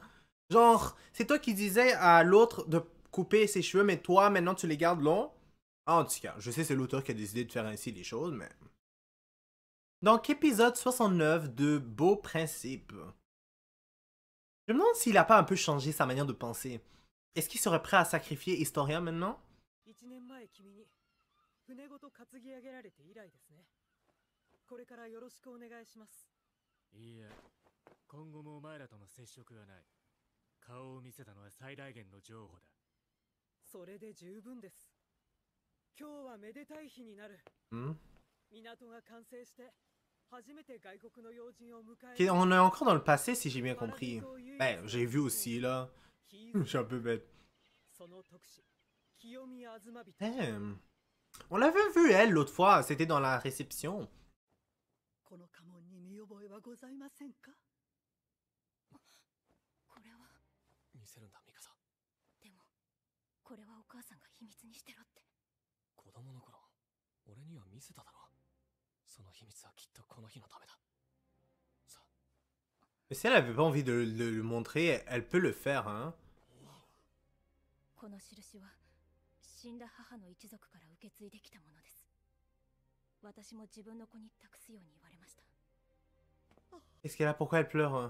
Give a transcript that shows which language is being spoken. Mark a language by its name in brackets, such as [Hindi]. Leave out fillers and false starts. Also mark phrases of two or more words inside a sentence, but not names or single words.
[French] Genre, c'est toi qui disais à l'autre de couper ses cheveux, mais toi maintenant tu les gardes longs? En tout cas, je sais c'est l'auteur qui a décidé de faire ainsi les choses, mais... Donc épisode 69 de Beaux Principes. Je me demande s'il a pas un peu changé sa manière de penser. Est-ce qu'il serait prêt à sacrifier Historia maintenant? [Japanese] これからよろしくお願いします。いいえ、今後もお前らとの接触はない。顔を見せたのは最大限の情報だ。それで十分です。今日はめでたい日になる。港が完成して初めて外国の要人を迎え。 [French] On est encore dans le passé si j'ai bien compris. Ben, j'ai vu aussi là. Je suis un peu bête. Damn. On l'avait vu elle l'autre fois, c'était dans la réception. [Japanese] この家紋に見覚えはございませんか。これは見せるんだミカサ。でもこれはお母さんが秘密にしてろって。子供の頃俺には見せただろ。その秘密はきっとこの日のためだ。さ。 [French] Mais si elle avait pas envie de le montrer, elle peut le faire, hein. [Japanese] この印は死んだ母の一族から受け継いできたものです。 [French] Qu'est-ce qu'elle a? Pourquoi elle pleure?